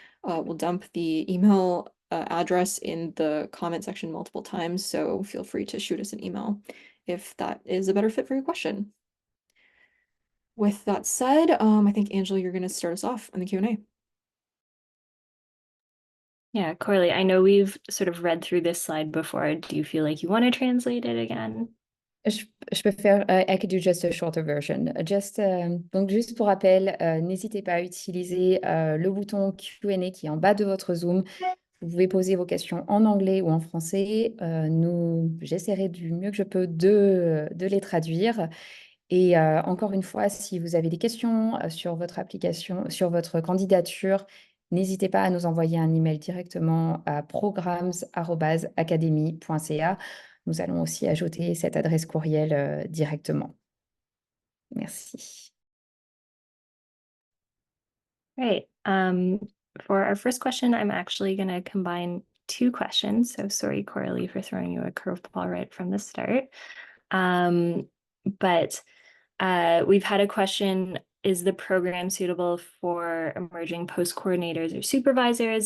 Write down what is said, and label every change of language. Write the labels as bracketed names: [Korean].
[English] We'll dump the email address in the comment section multiple times, so feel free to shoot us an email if that is a better fit for your question. With that said, I think Angela, you're going to start us off on the Q&A. Yeah, Corley, I know we've sort of read through this slide before. Do you feel like you want to translate it again? [French] Je peux faire, [English] I could do just a shorter version. [French] Donc, juste pour rappel, n'hésitez pas à utiliser le bouton Q&A qui est en bas de votre Zoom. Vous pouvez poser vos questions en anglais ou en français. J'essaierai du mieux que je peux de les traduire. Et encore une fois, si vous avez des questions sur votre application, sur votre candidature, n'hésitez pas à nous envoyer un email directement à programs@academy.ca. Nous allons aussi ajouter cette adresse courriel directement. Merci. [English] Great. For our first question, I'm actually going to combine two questions. So sorry, Coralie, for throwing you a curveball right from the start. But we've had a question, is the program suitable for emerging post coordinators or supervisors?